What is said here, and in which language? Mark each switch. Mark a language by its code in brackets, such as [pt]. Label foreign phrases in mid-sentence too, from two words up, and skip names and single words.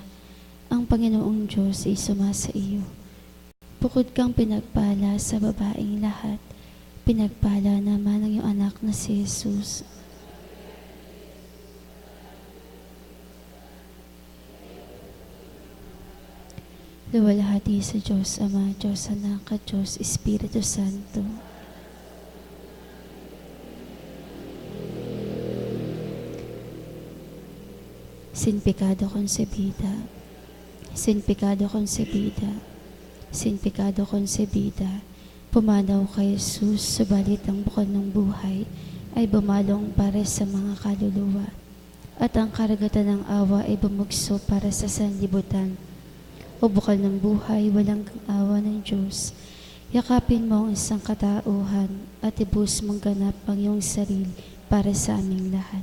[tl] Ang Panginoong Diyos ay sumasa iyo. Bukod kang pinagpala sa babaeng lahat, pinagpala naman ang iyong anak na si Jesus. Luwalhati sa Diyos Ama, Diyos Anak at Diyos Espiritu Santo. [es] Sin pecado concebida, sin pecado concebida, sin pecado concebida, [tl] pumanaw kay Jesus, subalit ang bukal ng buhay ay bumalong para sa mga kaluluwa, at ang karagatan ng awa ay bumugso para sa sanlibutan. O bukal ng buhay, walang awa ng Diyos, yakapin mo ang isang katauhan at ibus mong ganap ang iyong sarili para sa aming lahat.